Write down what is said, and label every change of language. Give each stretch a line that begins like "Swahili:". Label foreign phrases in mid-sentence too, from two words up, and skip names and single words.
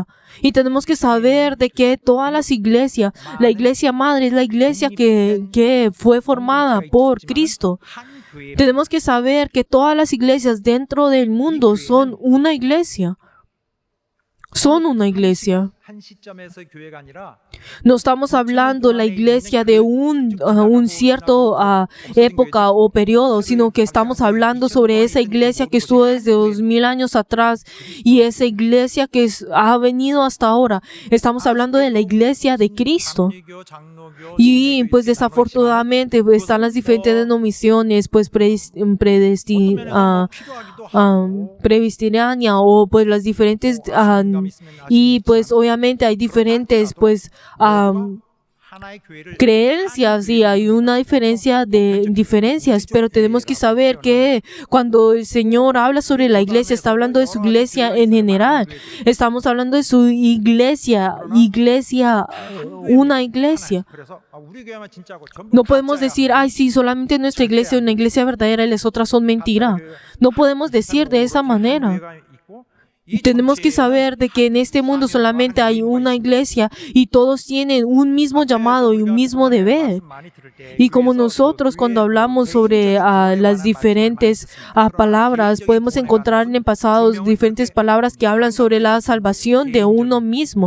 Spanish: Y tenemos que saber de que todas las iglesias, la iglesia madre es la iglesia que fue formada por Cristo. Tenemos que saber que todas las iglesias dentro del mundo son una iglesia. Son una iglesia.
Korean: 한 시점에서 교회가 아니라
Spanish: No estamos hablando la iglesia de un cierto época o periodo, sino que estamos hablando sobre esa iglesia que estuvo desde 2000 años atrás y esa iglesia que ha venido hasta ahora. Estamos hablando de la iglesia de Cristo.
Korean: 장로교, 장로교,
Spanish: Y pues desafortunadamente pues, están las diferentes denominaciones, pues presbiteriana o pues las diferentes y pues obviamente hay diferentes pues
Korean: 하나의 교회를
Spanish: creencias y hay una diferencia de diferencias, pero tenemos que saber que cuando el Señor habla sobre la iglesia, está hablando de su iglesia en general. Estamos hablando de su iglesia, una iglesia.
Korean: 그래서 우리 교회만 진짜고 전부
Spanish: No podemos decir, ay, sí, solamente nuestra iglesia es una iglesia verdadera y las otras son mentira. No podemos decir de esa manera. Y tenemos que saber de que en este mundo solamente hay una iglesia y todos tienen un mismo llamado y un mismo deber. Y como nosotros cuando hablamos sobre las diferentes palabras, podemos encontrar en el pasado diferentes palabras que hablan sobre la salvación de uno mismo.